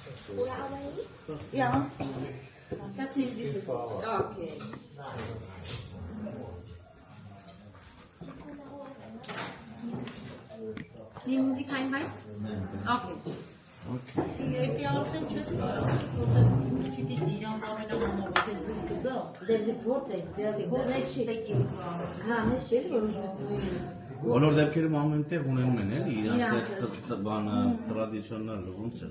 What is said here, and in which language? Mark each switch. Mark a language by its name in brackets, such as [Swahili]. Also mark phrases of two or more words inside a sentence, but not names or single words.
[German] Ja. Das nehmen Sie für sich. Okay. Nehmen Sie keinen Wein? Okay. [Armenian] Բոլոր դեպքերում ամեն տեղ ունենում են էլի իրանց այդ բանը տրադիցիոնալ ոնց է։